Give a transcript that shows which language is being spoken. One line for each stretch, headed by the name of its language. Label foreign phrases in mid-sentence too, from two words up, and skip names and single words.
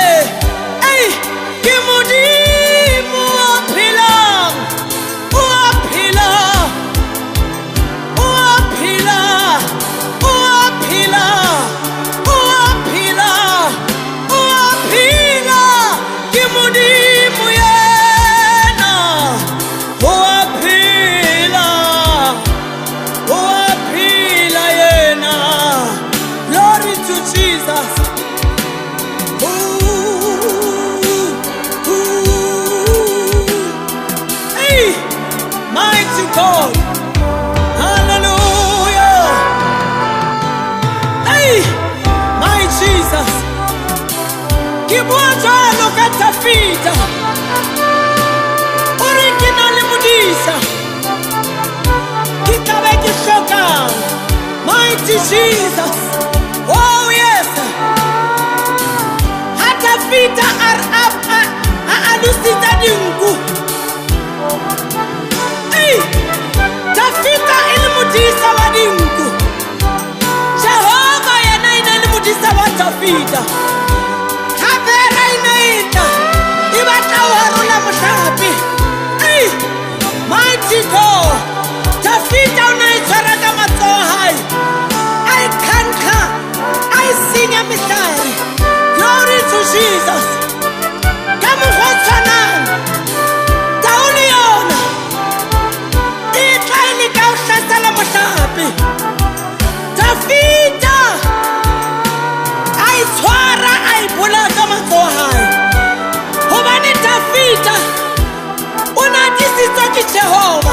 Southern Sotho: Ei, ke Modimo o phelang, o a phela, o a phela, o a phela, o a phela, o a phela. Ke Modimo yena, o a phela, o a phela yena.
English: Glory to Jesus. Hey, mighty God. Hallelujah. Hey, my Jesus.
Southern Sotho: Ke bua jwalo ka Dafita, o re ke na le modisa, ke tlabe ke hlokang.
English: Mighty Jesus. Oh yes.
Southern Sotho: Ha Dafita a alusitsa dinku. Ei, Dafita e le modisa wa dinku. Jehova yena e ne le modisa wa Dafita. Habera ina ita, e batla ho harola mohlape.
English: Ei, mighty God.
Southern Sotho: Dafita o ne e tshwara ka matsoho a hae, a e khankha, a e senya mehlare.
English: Glory to Jesus.
Southern Sotho: Ka mokgwa o tshwanang, Taolo yona e tla e leka ho hlasela mohlape. Dafita a e tshwara, a e bolaya ka matsoho a hae, hobane Dafita o ne a disitswe ke Jehova.